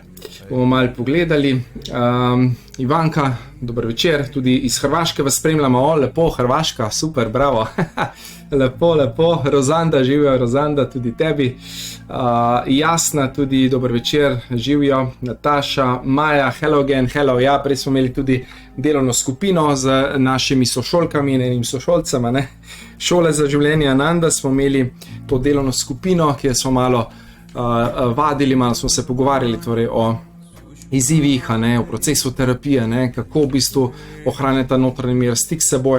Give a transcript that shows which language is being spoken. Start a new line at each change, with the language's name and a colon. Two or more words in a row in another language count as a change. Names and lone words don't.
Slovenian: Bomo malo pogledali. Ivanka, dober večer, tudi iz Hrvaške vas spremljamo. Lepo, Hrvaška, super, bravo. Lepo, Rozanda, živijo, Rozanda, tudi tebi. Jasna, tudi dober večer, živijo. Nataša, Maja,
English: hello again, hello.
Slovenian: Ja, prej smo imeli tudi delovno skupino z našimi sošolkami in enim sošolcem, Šole za življenje Ananda smo imeli to delovno skupino, kjer smo malo vadili, malo smo se pogovarjali torej o izzivih, o procesu terapije, kako v bistvu ohranjati notranji mir, stik s seboj.